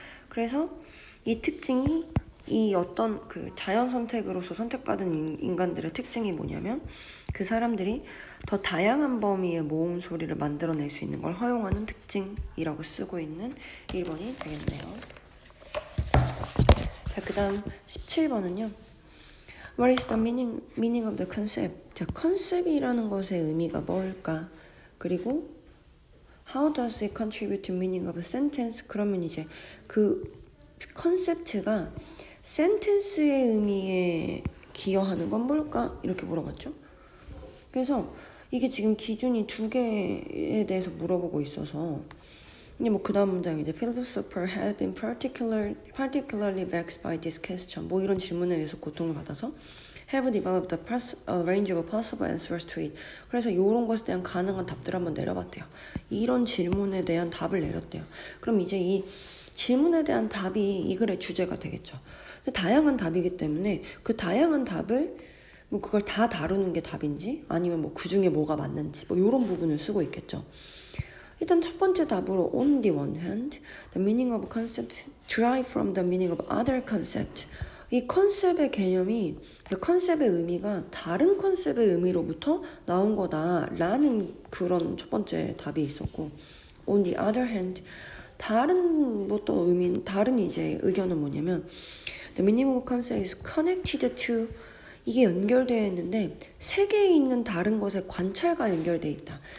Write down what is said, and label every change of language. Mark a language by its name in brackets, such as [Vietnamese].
[Korean] 그래서 이 특징이, 이 어떤 그 자연 선택으로서 선택받은 인간들의 특징이 뭐냐면 그 사람들이 더 다양한 범위의 모음 소리를 만들어낼 수 있는 걸 허용하는 특징이라고 쓰고 있는 1번이 되겠네요. 자, 그 다음 17번은요. [English] What is the meaning of the concept? [Korean] 자, 컨셉이라는 것의 의미가 뭘까? 그리고 [English] How does it contribute to meaning of a sentence? [Korean] 그러면 이제 그 컨셉트가 센텐스의 의미에 기여하는 건 뭘까? 이렇게 물어봤죠. 그래서 이게 지금 기준이 2개에 대해서 물어보고 있어서, 근데 뭐 그 다음 문장이 이제 [English] philosopher had been particularly vexed by this question, [Korean] 뭐 이런 질문에 의해서 고통을 받아서 [English] have developed a range of possible answers to it. [Korean] 그래서 이런 것에 대한 가능한 답들을 한번 내려봤대요. 이런 질문에 대한 답을 내렸대요. 그럼 이제 이 질문에 대한 답이 이 글의 주제가 되겠죠. 다양한 답이기 때문에 그 다양한 답을 뭐 그걸 다 다루는 게 답인지 아니면 뭐 그 중에 뭐가 맞는지 뭐 이런 부분을 쓰고 있겠죠. 일단 첫 번째 답으로 [English] on the one hand, the meaning of concepts derive from the meaning of other concept. [Korean] 이 컨셉의 개념이, 그 컨셉의 의미가 다른 컨셉의 의미로부터 나온 거다라는 그런 첫 번째 답이 있었고, [English] on the other hand, [Korean] 다른 뭐 또 다른 이제 의견은 뭐냐면 [English] the meaning of concept is connected to, [Korean] 이게 연결되어 있는데 세계에 있는 다른 것의 관찰과 연결되어 있다.